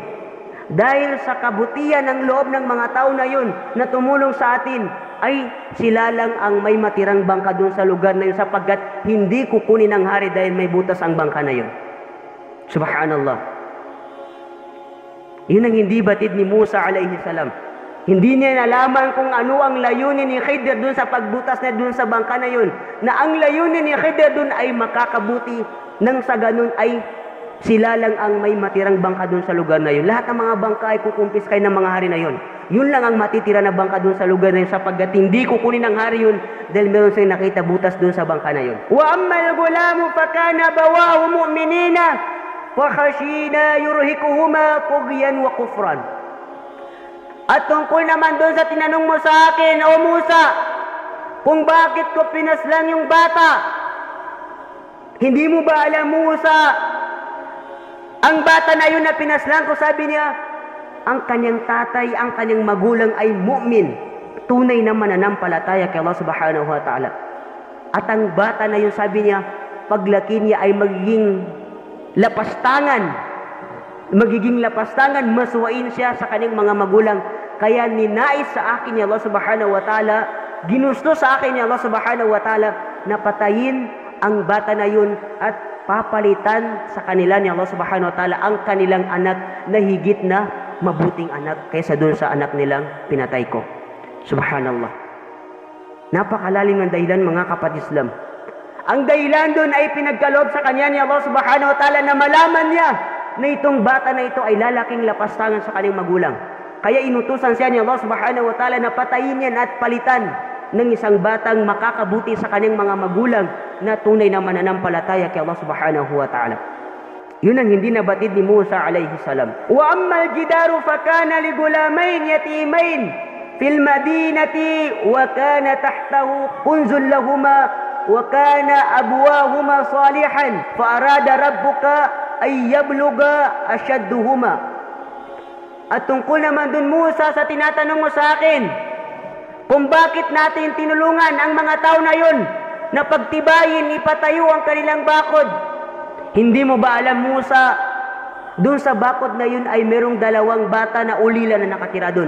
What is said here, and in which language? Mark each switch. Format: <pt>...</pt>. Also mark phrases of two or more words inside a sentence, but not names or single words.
<tl>Dahil sa kabutihan ng loob ng mga tao na yun na tumulong sa atin, ay sila lang ang may matirang bangka dun sa lugar na yun sapagkat hindi kukunin ng hari dahil may butas ang bangka na yun. Subhanallah. Yun ang hindi batid ni Musa</tl> <ar>عليه السلام.</ar> <tl>Hindi niya nalaman kung ano ang layunin ni Khidir dun sa pagbutas na dun sa bangka na yun. Na ang layunin ni Khidir dun ay makakabuti nang sa ganun ay sila lang ang may matirang bangka dun sa lugar na yun. Lahat ng mga bangka ay kukumpiskay ng mga hari na yun. Yun lang ang matitira na bangka dun sa lugar na yun sapagkat hindi kukunin ng hari yun dahil meron silang nakita butas dun sa bangka na yun.</tl> <ar>وأما الغلام فكان أبواه مؤمنين فخشينا يرهقهما طغيانا وكفرا.</ar> <tl>At tungkol naman dun sa tinanong mo sa akin, O Musa, kung bakit ko pinaslang yung bata, hindi mo ba alam, Musa, ang bata na yun na pinaslang ko, sabi niya, ang kanyang tatay, ang kanyang magulang ay mu'min, tunay na mananampalataya kay Allah</tl> <ar>سبحانه وتعالى.</ar> <tl>At ang bata na yun, sabi niya, paglaki niya ay magiging lapastangan, masuwain siya sa kanyang mga magulang. Kaya ninais sa akin ni Allah</tl> <ar>سبحانه وتعالى,</ar> <tl>ginusto sa akin ni Allah</tl> <ar>سبحانه وتعالى</ar> <tl>na patayin ang bata na yun at papalitan sa kanila ni Allah</tl> <ar>سبحانه وتعالى</ar> <tl>ang kanilang anak na higit na mabuting anak kaysa doon sa anak nilang pinatay ko. Subhanallah. Napakalalim ng dahilan, mga kapatid Islam. Ang dahilan doon ay pinagkaloob sa kanya ni Allah</tl> <ar>سبحانه وتعالى</ar> <tl>na malaman niya na itong bata na ito ay lalaking lapastangan sa kanyang magulang. Kaya inutusan siya ni Allah</tl> <ar>سبحانه وتعالى</ar> <tl>na patayin yan at palitan ng isang batang makakabuti sa kanyang mga magulang na tunay na mananampalataya kay Allah</tl> <ar>سبحانه وتعالى.</ar> <tl>Yun ang hindi nabatid ni Musa</tl> <ar>عليه السلام. وأما الجدار فكان لغلامين يتيمين في المدينة وكان تحته كنز لهما وكان أبوهما صالحا فأراد ربك أن يبلغا أشدهما.</ar> <tl>At tungkol naman dun, Musa, sa tinatanong mo sa akin, kung bakit natin tinulungan ang mga tao na yun na pagtibayin, ipatayo ang kanilang bakod. Hindi mo ba alam, Musa, dun sa bakod na yun ay merong dalawang bata na ulila na nakatira dun.</tl>